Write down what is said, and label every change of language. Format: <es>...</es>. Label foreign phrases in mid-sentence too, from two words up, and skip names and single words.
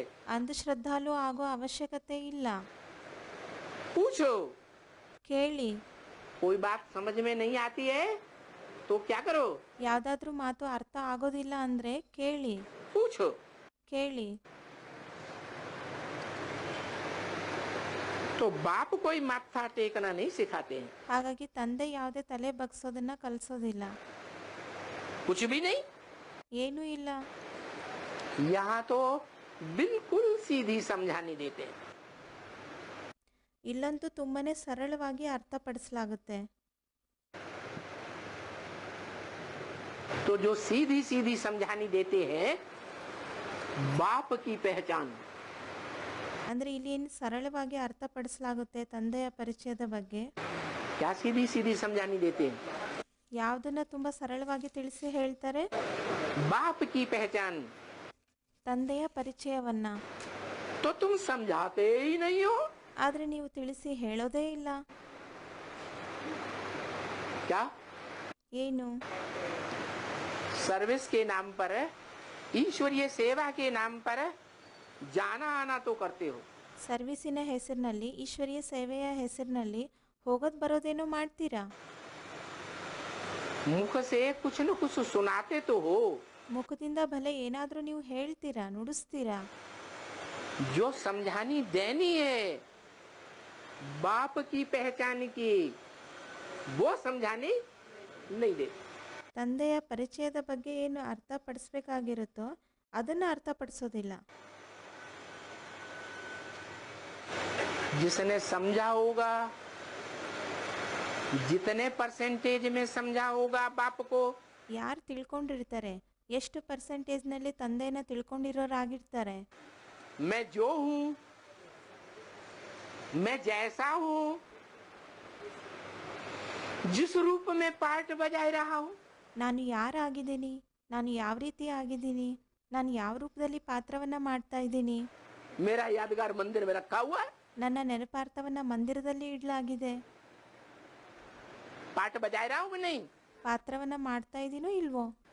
<kn>ಅಂಧಶ್ರದ್ಧಾಲು ಆಗೋ ಅವಶ್ಯಕತೆ ಇಲ್ಲ.</kn> <hi>पूछो।</hi> <kn>ಕೇಳಿ.</kn> <hi>कोई बात समझ में नहीं आती है तो क्या करो?</hi> <kn>ಯಾವ್ದಾದ್ರೂ ಮಾತು ಅರ್ಥ ಆಗೋದಿಲ್ಲ ಅಂದ್ರೆ ಕೇಳಿ.</kn> <hi>पूछो।</hi> <kn>ಕೇಳಿ.</kn> <hi>तो बाप कोई माथा टेकना नहीं सिखाते हैं,</hi> <kn>ಹಾಗಾಗಿ ತಂದೆ ಯಾವುದೇ ತಲೆ ಬಗ್ಸೋದನ್ನ ಕಲಿಸೋದಿಲ್ಲ.</kn> <hi>कुछ भी नहीं।</hi> <kn>ಏನೂ ಇಲ್ಲ.</kn> <hi>यहाँ तो बिल्कुल सीधी समझानी देते हैं।</hi> <kn>ಇಲ್ಲಂತೂ ತುಂಬಾನೇ ಸರಳವಾಗಿ ಅರ್ಥಪಡಿಸಲಾಗುತ್ತೆ.</kn> <hi>तो जो सीधी सीधी समझानी देते हैं बाप की पहचान,</hi> <kn>ಅಂದ್ರೆ ಇಲ್ಲಿ ಏನು ಸರಳವಾಗಿ ಅರ್ಥಪಡಿಸಲಾಗುತ್ತೆ ತಂದೆಯ ಪರಿಚಯದ ಬಗ್ಗೆ.</kn> <hi>क्या सीधी सीधी समझानी देते हैं?</hi> <kn>ಯಾವುದನ್ನ ತುಂಬಾ ಸರಳವಾಗಿ ತಿಳಿಸಿ ಹೇಳ್ತಾರೆ?</kn> <hi>बाप की पहचान.</hi> <kn>ತಂದೆಯ ಪರಿಚಯವನ್ನ.</kn> <hi>तो तुम समझाते ही नहीं हो.</hi> <kn>ಆದ್ರೆ ನೀವು ತಿಳಿಸಿ ಹೇಳೋದೇ ಇಲ್ಲ.</kn> <hi>क्या?</hi> <kn>ಏನು?</kn> <hi>सर्विस के नाम पर, ईश्वरीय सेवा के नाम पर जाना आना तो करते हो.</hi> <kn>ಸರ್ವಿಸಿನ ಹೆಸರಿನಲ್ಲಿ, ಈಶ್ವರೀಯ ಸೇವೆಯ ಹೆಸರಿನಲ್ಲಿ ಹೋಗೋದ್ ಬರೋದೇನೋ ಮಾಡ್ತೀರಾ.</kn> <hi>मुख से कुछ न कुछ सुनाते तो हो.</hi> <kn>ಮುಖದಿಂದ ಭಲೆ ಏನಾದ್ರೂ ನೀವು ಹೇಳ್ತೀರಾ, ನುಡಿಸ್ತೀರಾ.</kn> <hi>जो समझानी देनी है बाप की पहचान की, वो समझानी नहीं दे.</hi> <kn>ತಂದೆಯ ಪರಿಚಯದ ಬಗ್ಗೆ ಏನು ಅರ್ಥಪಡಿಸ್ಬೇಕಾಗಿರುತ್ತೋ ಅದನ್ನ ಅರ್ಥಪಡಿಸೋದಿಲ್ಲ.</kn> <hi>जिसने समझा होगा, जितने परसेंटेज में समझा होगा बाप को,</hi> <kn>ಯಾರು ತಿಳ್ಕೊಂಡಿರ್ತಾರೆ, ಎಷ್ಟು ಪರ್ಸೆಂಟೇಜ್ನಲ್ಲಿ ತಂದೆನ ತಿಳ್ಕೊಂಡಿರೋರಾಗಿರ್ತಾರೆ.</kn> <hi>मैं जो हूं, मैं जैसा हूं, जिस रूप में पार्ट बजाय रहा हूं,</hi> <kn>ನಾನು ಯಾರಾಗಿದ್ದೀನಿ, ನಾನು ಯಾವ ರೀತಿ ಆಗಿದ್ದೀನಿ, ನಾನು ಯಾವ ರೂಪದಲ್ಲಿ ಪಾತ್ರವನ್ನ ಮಾಡ್ತಾ ಇದ್ದೀನಿ,</kn> <hi>मेरा यादगार मंदिर में रखा हुआ है,</hi> <kn>ನನ್ನ ನೆನಪಾರ್ಥವನ್ನ ಮಂದಿರದಲ್ಲಿ ಇಡಲಾಗಿದೆ.</kn> <hi>पार्ट बजाय रहा हूं कि नहीं?</hi> <kn>ಪಾತ್ರವನ್ನ ಮಾಡ್ತಾ ಇದ್ದೀನೋ ಇಲ್ವೋ?</kn>